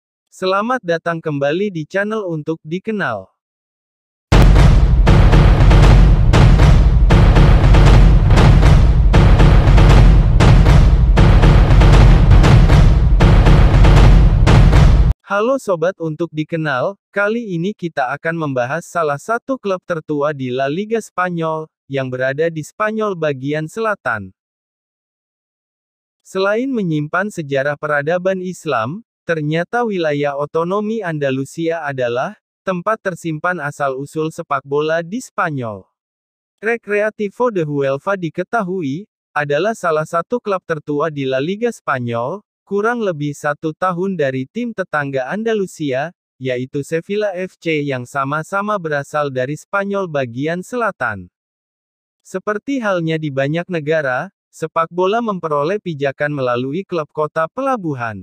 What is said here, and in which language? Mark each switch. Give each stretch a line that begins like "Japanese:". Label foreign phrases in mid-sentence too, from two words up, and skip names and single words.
Indonesian: Selamat datang kembali di channel untuk dikenal. Halo sobat untuk dikenal, kali ini kita akan membahas salah satu klub tertua di La Liga Spanyol, yang berada di Spanyol bagian selatan. Selain menyimpan sejarah peradaban Islam, ternyata wilayah otonomi Andalusia adalah tempat tersimpan asal-usul sepak bola di Spanyol. Recreativo de Huelva diketahui adalah salah satu klub tertua di La Liga Spanyol, kurang lebih 1 tahun dari tim tetangga Andalusia, yaitu Sevilla FC yang sama-sama berasal dari Spanyol bagian selatan. Seperti halnya di banyak negara, sepak bola memperoleh pijakan melalui klub kota pelabuhan.